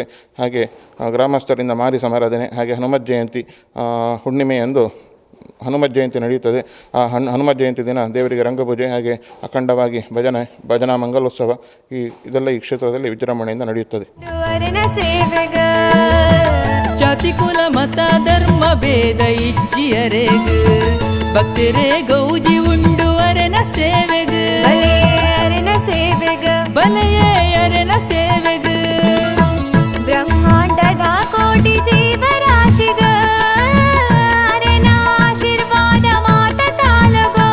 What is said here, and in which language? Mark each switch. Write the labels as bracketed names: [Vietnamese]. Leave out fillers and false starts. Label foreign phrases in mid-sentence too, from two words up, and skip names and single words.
[Kannada] ಹಾಗೆ ಗ್ರಾಮಸ್ಥರಿಂದ ಮಾರಿ ಸಮಾರಾಧನೆ, ಹಾಗೆ ಹನುಮತ್ ಜಯಂತಿ ಹುಣ್ಣಿಮೆಯಂದು ಹನುಮತ್ ಜಯಂತಿ ನಡೆಯುತ್ತದೆ. ಆ ಹನುಮತ್ ಜಯಂತಿ ದಿನ ದೇವರಿಗೆ ರಂಗಪೂಜೆ ಹಾಗೆ ಅಖಂಡವಾಗಿ ಭಜನಾ ಮಂಗಲೋತ್ಸವ ಇದೆಲ್ಲ ಈ ಕ್ಷೇತ್ರದಲ್ಲಿ ವಿಜೃಂಭಣೆಯಿಂದ ನಡೆಯುತ್ತದೆ. [Tulu] ಜಾತಿ ಕುಲ ಮತ ಧರ್ಮ ಭೇದ ಇಚ್ಚಿಯರೆಗ್ ಭಕ್ತರೇ ಗೌಜಿ ಉಂಡು ಅರೆನ ಸೇವೆಗ್ ಬಲೆಯೇ ಅರೆನ ಸೇವೆಗ್ ಬ್ರಹ್ಮಾಂಡದ ಕೋಟಿ ಜೀವರಾಶಿಗ ಅರೆನ ಆಶೀರ್ವಾದ ಮಾತ ತಾಲಗೋ